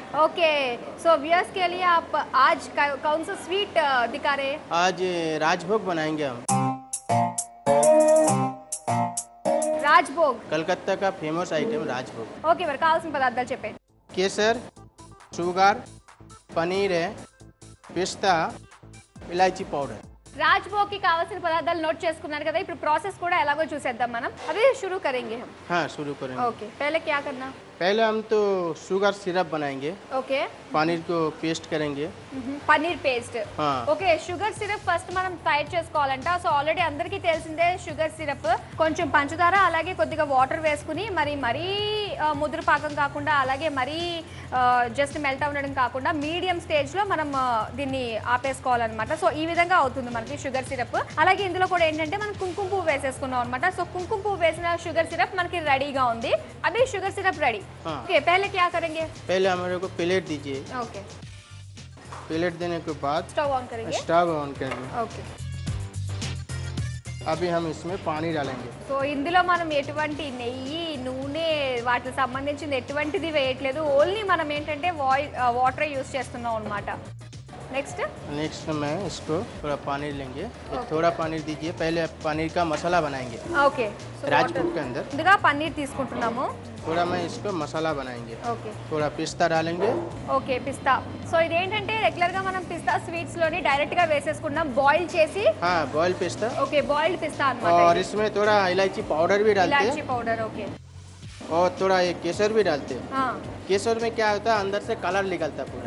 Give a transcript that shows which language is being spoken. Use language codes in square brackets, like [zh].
[hi] Okay, so viewers के लिए आप आज कौन सा स्वीट दिखा रहे हैं? आज राजभोग बनाएंगे हम. राजभोग कलकत्ता का फेमस आइटम राजभोग. [te] ओके, మరి కావాల్సిన పదార్థాలు చెప్పండి. [hi] केसर, शुगर, पनीर है, पिस्ता, इलायची पाउडर. [te] राजभोग की కావాల్సిన పదార్థాలు నోట్ చేసుకున్నారు కదా. ఇప్పుడు ప్రాసెస్ కూడా ఎలాగో చూసేద్దాం మనం. [hi] అదే शुरू करेंगे हम. हाँ, शुरू करेंगे. ओके, पहले क्या करना? पहले हम तो शुगर सिरप बनाएंगे. ओके, पनीर को पेस्ट करेंगे. [te] పన్నీర్ పేస్ట్. [hi] हाँ. [te] ఓకే, షుగర్ సిరప్ ఫస్ట్ మనం తయారు చేసుకోవాలంట. సో ఆల్రెడీ అందరికీ తెలిసిందే షుగర్ సిరప్. కొంచెం పంచదార అలాగే కొద్దిగా వాటర్ వేసుకుని మరీ ముదురు పాకం కాకుండా అలాగే మరీ జస్ట్ మెల్ట్ అవ్వడం కాకుండా మీడియం స్టేజ్ లో మనం దీన్ని ఆపేసుకోవాలన్నమాట. సో ఈ విధంగా అవుతుంది మనకి షుగర్ సిరప్. అలాగే ఇందులో కూడా ఏంటంటే మనం కుంకుమ పువ్వు వేసేసుకున్నాం అనమాట. సో కుంకుమ పువ్వు వేసిన షుగర్ సిరప్ మనకి రెడీగా ఉంది. అదే షుగర్ సిరప్ రెడీ. [hi] ओके, पहले क्या करेंगे? पहले हमारे को प्लेट दीजिए. ओके, प्लेट देने के बाद स्टोव ऑन करेंगे. स्टव ऑन करेंगे. ओके, अभी हम इसमें पानी डालेंगे. [te] సో ఇందులో మనం ఎటువంటి నెయ్యి నూనె వాటికి సంబంధించింది ఎటువంటిది వేయట్లేదు. ఓన్లీ మనం ఏంటంటే వాటర్ యూజ్ చేస్తున్నాం అనమాట. [hi] नेक्स्ट में इसको थोड़ा पानी लेंगे. थोड़ा पानी दीजिए. पहले पनीर का मसाला बनाएंगे. ओके, राजभोग के अंदर [te] ముందుగా పన్నీర్ తీసుకుంటున్నాము. [hi] थोड़ा में इसको मसाला बनाएंगे. [te] ఓకే, [hi] थोड़ा पिस्ता डालेंगे. [te] ఓకే, పిస్తా. సో ఇదేంటంటే రెగ్యులర్ గా మనం పిస్తా స్వీట్స్ లోని డైరెక్ట్ గా వేసేసుకున్నాం బాయిల్ చేసి. [hi] हाँ, बॉइल्ड पिस्ता. [te] ఓకే, బాయిల్డ్ పిస్తా అన్నమాట. [hi] और इसमें थोड़ा इलायची पाउडर भी डालते [te] ఇలాచీ [hi] हैं. [te] పౌడర్. ఓకే, [hi] और थोड़ा ये केसर भी डालते हैं. हाँ, केसर में क्या होता है, अंदर से कलर निकलता है पूरा.